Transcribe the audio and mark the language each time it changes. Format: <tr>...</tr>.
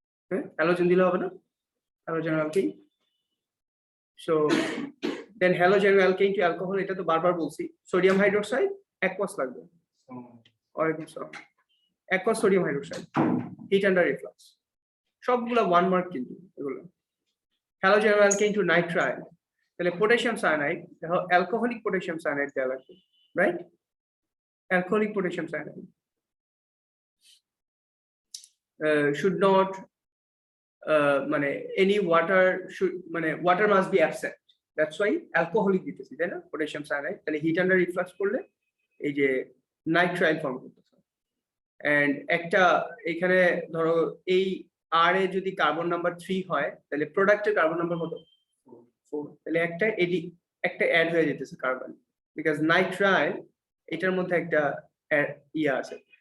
<bn>হ্যাঁ হ্যালোজেন দিলে হবে না, halogen alkane. So then halogen alkane two alcohol, এটা তো বারবার বলছি, সোডিয়াম হাইড্রোক্সাইড অ্যাকোয়াস লাগবে। ওয়ালাইকুম আসসালাম। Aqueous sodium hydroxide, hit under reflux, সবগুলো 1 মার্ক কিন্তু এগুলো। হ্যালোজেন অ্যালকেন টু নাইট্রাইল, তাহলে পটাশিয়াম সায়ানাইড, দেখো অ্যালকোহলিক পটাশিয়াম সায়ানাইড দেওয়া লাগবে, right?</bn> <en>alcoholic potassium cyanide should not মানে any water should মানে water must be absent, that's why alcoholic</en> <bn>দিতেছি, তাই না? পটাশিয়াম সায়ানাইড তাহলে হিট আন্ডার রিফ্লাক্স করলে এই যে নাইট্রাইল ফর্ম করতেছে। এন্ড একটা এখানে ধরো এই আর এ যদি কার্বন নাম্বার 3 হয় তাহলে প্রোডাক্টের কার্বন নাম্বার কত? 4। তাহলে একটা অ্যাড হয়ে যেতেছে কার্বন, বিকজ নাইট্রাইল এটার মধ্যে একটা আছে।</bn>